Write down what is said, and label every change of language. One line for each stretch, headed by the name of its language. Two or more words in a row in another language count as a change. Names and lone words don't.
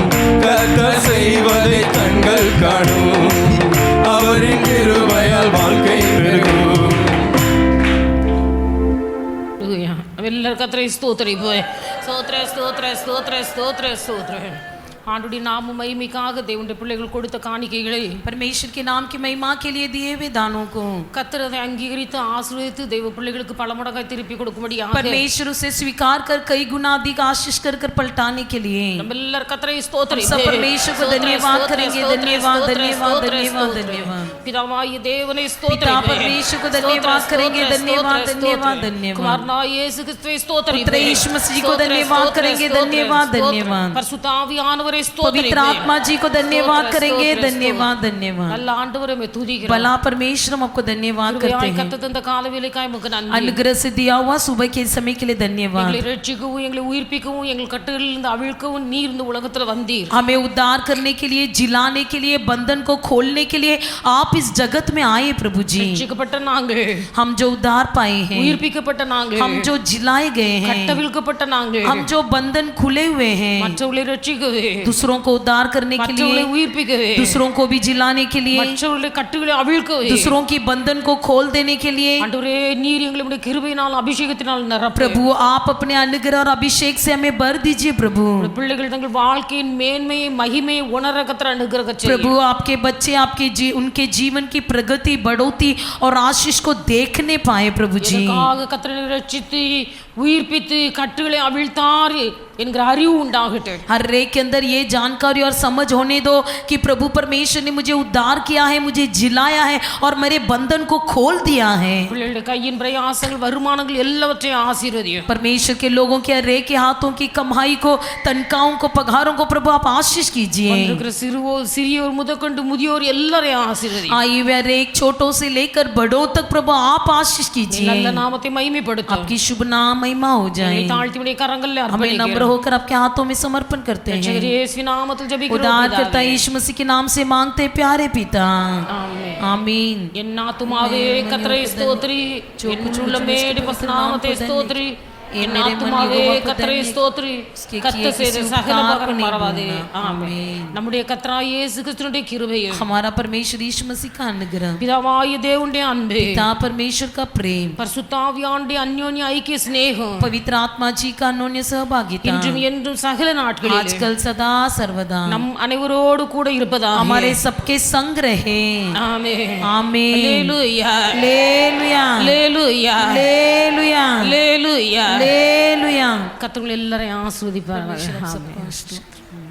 Tamil: கர்த்தர் செய்வதை கண்கள் காணும், அவரின் கிருபையால் வாழ்க்கை பெருகும். எல்லாரும் கர்த்தரை ஸ்தோத்திரிப்போம். ஸ்தோத்திர ஸ்தோத்திர ஸ்தோத்திர ஸ்தோத்திர ஸ்தோத்திர. ஆண்டுடைய நாம மகிமைக்காக தேவனுடைய பிள்ளைகள் கொடுத்த காணிக்கைகளை
Hindi: परमेश्वर के नाम की महिमा के लिए दिए हुए दानों को
Tamil: கர்த்தரை அங்கீகரித்து ஆசீர்வதித்து தேவ பிள்ளைகளுக்கு பல மடங்காய் திருப்பி கொடுக்கும்படியாக
Hindi: परमेश्वर उसे स्वीकार कर कई गुना अधिक आशीष कर कर पलटाने के लिए
Tamil: நம்ம எல்லாரும் கர்த்தரை
Hindi: हम सब
Tamil: ஸ்தோத்திரிப்போம்.
Hindi: परमेश्वर को धन्यवाद करेंगे. धन्यवाद धन्यवाद धन्यवाद धन्यवाद.
Tamil: பிதாவாகிய தேவனை
Hindi: पिता
Tamil: ஸ்தோத்திரிப்போம்.
Hindi: परमेश्वर को धन्यवाद करेंगे. धन्यवाद धन्यवाद धन्यवाद.
Tamil: குமாரனாகிய இயேசு கிறிஸ்துவை ஸ்தோத்திரிப்போம்.
Hindi: पुत्र यीशु मसीह को धन्यवाद करेंगे. धन्यवाद धन्यवाद.
Tamil: பரிசுத்த ஆவியானவரை
Hindi: पवित्र
Tamil: ஸ்தோத்திரிப்போம்.
Hindi: आत्मा जी को धन्यवाद करेंगे. धन्यवाद धन्यवाद.
Tamil: நல்ல ஆண்டவரை மே துதிக்கிறோம்.
Hindi: भला परमेश्वर हम आपको धन्यवाद करते हैं.
Tamil: கர்த்தர் தந்த காலவேளைக்காய் உமக்கு நன்றி.
Hindi: अनुग्रह से दिया हुआ सुबह के समय के लिए धन्यवाद.
Tamil: எங்களை ரட்சிக்கவும் எங்களை உயிர்ப்பிக்கவும் எங்கள் கட்டுகளில் இருந்து அவிழ்க்கவும் நீர் இந்த உலகத்துல வந்தீர்.
Hindi: हमें उद्धार करने के लिए, जिलाने के लिए, बंधन को खोलने के लिए आप इस जगत में आए प्रभु जी.
Tamil: ரட்சிக்கப்பட்ட நாங்கள்,
Hindi: हम जो उद्धार पाए हैं,
Tamil: உயிர்ப்பிக்கப்பட்ட நாங்கள்,
Hindi: हम जो जिलाए गए हैं,
Tamil: கட்டவிழ்க்கப்பட்ட நாங்கள்,
Hindi: हम जो बंधन खुले हुए हैं,
Tamil: மற்றவர்களை ரட்சிக்கவே
Hindi: दूसरों को उद्धार करने के
Tamil: மற்றவர்களை
Hindi: लिए,
Tamil: உயிர்ப்பிக்கவே,
Hindi: दूसरों को भी जिलाने के लिए,
Tamil: மற்றவர்களுடைய கட்டுகளை அவிழ்க்கவே,
Hindi: दूसरों की बंधन को खोल देने के लिए।
Tamil: ஆண்டவரே நீர் எங்களுடைய கிருபையினால் அபிஷேகத்தினால் நிரப்பு.
Hindi: प्रभु आप अपने अनुग्रह और अभिषेक से हमें भर दीजिए प्रभु।
Tamil: பிள்ளைகள் தங்கள் வாழ்க்கையின் மேன்மையை மகிமையை உணர கர்த்தர் அனுகிரகம் செய்யும்.
Hindi: प्रभु आपके बच्चे उनके जीवन की प्रगति बढ़ोतरी और आशीष को देखने पाए प्रभु जी।
Tamil: இதற்காக கர்த்தரை ரட்சித்து உயிர்ப்பித்து கட்டுகளை அவிழ்த்தார் என்கிற அறிவு உண்டாகட்டும்.
Hindi: हर एक के अंदर ये जानकारी और समझ होने दो कि प्रभु परमेश्वर ने मुझे उद्धार किया है, मुझे जिलाया है और मेरे बंधन को खोल दिया है।
Tamil: பிள்ளைகளுடைய கையின் பிரயாசங்கள் வருமானங்கள் எல்லாவற்றையும் ஆசீர்வதியும்.
Hindi: परमेश्वर के लोगों के हर एक के हाथों की कमाई को, तनख्वाहों को, पगारों को प्रभु आप आशीष कीजिए।
Tamil: வந்திருக்கிற சிறியோர் முதற்கொண்டு முதியோர் எல்லாரையும் ஆசீர்வதியும்.
Hindi: आए हुए हर एक छोटों से लेकर बड़ों तक प्रभु आप आशीष कीजिए।
Tamil: நல்ல நாமத்தை மகிமைப்படுத்தும்.
Hindi: आपकी शुभ नाम महिमा हो जाए।
Tamil: தாழ்த்தி உடைய கரங்களில்
Hindi: हमें नम्र
Tamil: அர்ப்பணிக்கிறோம்.
Hindi: होकर आपके हाथों में समर्पण करते हैं।
Tamil: இயேசுவின் நாமத்தில் ஜெபிக்கிறோம்
Hindi: उद्धार
Tamil: பிதாவே.
Hindi: करता यीशु मसीह के नाम से मांगते प्यारे पिता,
Tamil: ஆமென்.
Hindi: आमीन।
Tamil: என் ஆத்துமாவே கர்த்தரை ஸ்தோத்திரி, என் உள்ளமே பரிசுத்த நாமத்தை ஸ்தோத்திரி, என் ஆத்துமாவே கர்த்தரை ஸ்தோத்திரி, கர்த்தர் செய்த சகல உபகாரம் மறவாதே. ஆமென். நம்முடைய கர்த்தராகிய இயேசு கிறிஸ்துவினுடைய கிருபையும்,
Hindi: हमारा परमेश्वर यीशु मसीह का अनुग्रह,
Tamil: பிதாவாகிய தேவனுடைய அன்பு,
Hindi: पिता परमेश्वर का प्रेम,
Tamil: பரிசுத்த ஆவியானவருடைய அந்யோன்ய ஐக்கிய சிநேகம்
Hindi: पवित्र आत्मा जी का अन्योन्य सहभागिता
Tamil: இன்றும் என்றும் சகல நாட்களிலும்
Hindi: आजकल सदा सर्वदा
Tamil: நம் அனைவரோடு கூட இருப்பதாக.
Hindi: हमारे सबके संग रहे।
Tamil: ஆமென்.
Hindi: आमीन।
Tamil: அல்லேலூயா.
Hindi: लेलुया
Tamil: அல்லேலூயா.
Hindi: लेलुया
Tamil: அல்லேலூயா.
Hindi: लेलुया।
Tamil: கர்த்தர் உங்களை எல்லாரையும் ஆசீர்வதிப்பாராக. ஆமென்.